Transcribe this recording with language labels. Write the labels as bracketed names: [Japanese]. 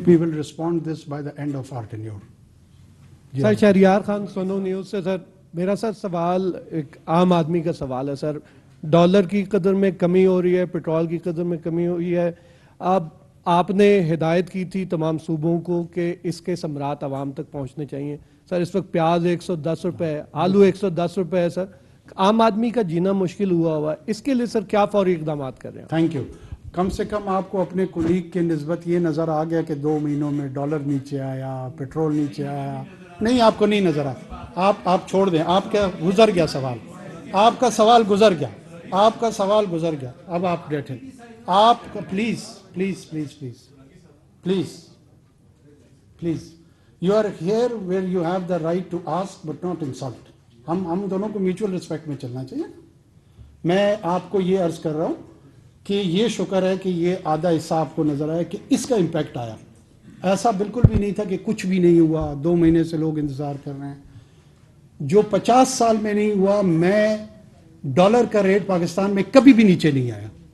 [English] We will respond this by the end of our tenure. [Urdu] Sir Shahryar Khan Sonu news سے. سر میرا سر سوال ایک عام آدمی کا سوال ہے. سر ڈالر کی قدر میں کمی ہو رہی ہے, پیٹرول کی قدر میں کمی ہو رہی ہے. اب آپ نے ہدایت کی تھی تمام صوبوں کو کہ اس کے ثمرات عوام تک پہنچنے چاہیے. سر اس وقت پیاز 110 روپے ہے, آلو 110 روپے ہے. سر عام آدمی کا جینا مشکل ہوا ہے, اس کے لیے سر کیا فوری اقدامات کر رہے ہیں؟ Thank you. کم سے کم آپ کو اپنے کولیگ کے نسبت یہ نظر آ گیا کہ 2 مہینوں میں ڈالر نیچے آیا, پیٹرول نیچے آیا. نہیں, آپ کو نہیں نظر آیا. آپ چھوڑ دیں. آپ کا گزر گیا سوال, آپ کا سوال گزر گیا, آپ کا سوال گزر گیا. اب آپ بیٹھیں. آپ [English] Please please please please please please you are here where you have the right to ask but not insult. [Urdu] ہم دونوں کو میوچل رسپیکٹ میں چلنا چاہیے. میں آپ کو یہ عرض کر رہا ہوں کہ یہ شکر ہے کہ یہ آدھا حصہ آپ کو نظر آیا کہ اس کا امپیکٹ آیا. ایسا بالکل بھی نہیں تھا کہ کچھ بھی نہیں ہوا, 2 مہینے سے لوگ انتظار کر رہے ہیں. جو 50 سال میں نہیں ہوا, میں ڈالر کا ریٹ پاکستان میں کبھی بھی نیچے نہیں آیا.